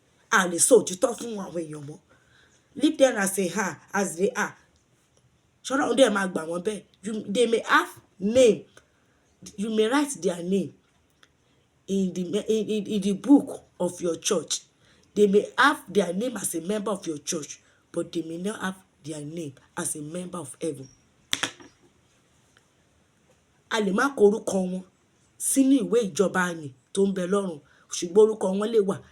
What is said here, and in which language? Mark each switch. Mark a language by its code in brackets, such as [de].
[yo] A lè sọ òtítọ́ fún àwọn èèyàn mọ́. [en] Leave them as they are. [yo] Ṣọ́lọ́run dẹ̀ máa gbà wọ́n bẹ́ẹ̀. [en] They may have name. You may write their name in the book of your church. They may have their name as a member of your church, but they may not have their name as a member of heaven. [yo] A lè má kọ orúkọ wọn sínú ìwé ìjọba àní tó ń bẹ lọ́run, ṣùgbọ́n orúkọ wọn lè wà.